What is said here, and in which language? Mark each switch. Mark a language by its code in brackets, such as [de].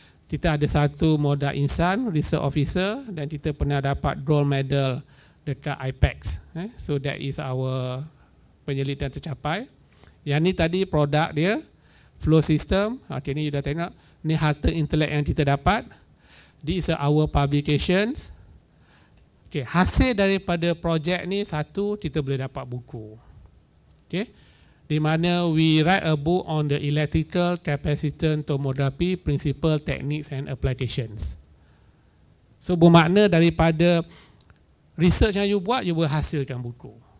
[ms] Kita ada 1 modal insan, research officer, dan kita pernah dapat gold medal dekat IPEX. [en] So that is our [ms] penyelidikan tercapai. Yang ni tadi produk dia, flow system. Okay, ni you dah tengok. Ni harta intelek yang kita dapat. [en] These are our publications. [ms] Okay, hasil daripada projek ni, 1, kita boleh dapat buku. [en] Okay, [ms] di mana [en] we write a book on the electrical capacitance tomography principle, techniques and applications. [ms] So bermakna daripada research yang you buat, you berhasilkan buku.